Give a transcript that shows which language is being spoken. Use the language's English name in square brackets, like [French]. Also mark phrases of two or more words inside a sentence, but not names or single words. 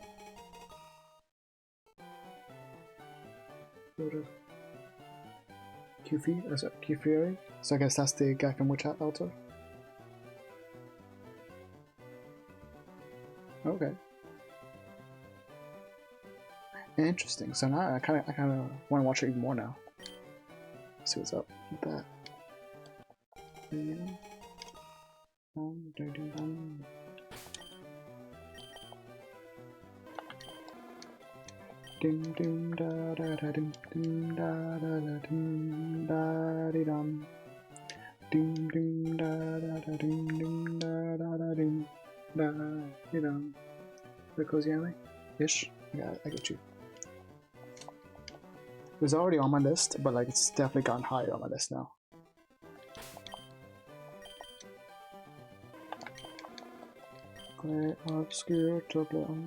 [English] Q-Fi? Is it Q-Fury? So I guess that's the guy from Witch Hat Altar. Okay. Interesting. So now I kind of want to watch it even more now. See what's up with that. Dim dim da da da dim dim da da da dim da di dum. Dim dim da da da dim dim da da da dim da di dum. The cozy anime? Ish? Yeah, I get you. It was already on my list, but like it's definitely gotten higher on my list now. Obscure chocolate.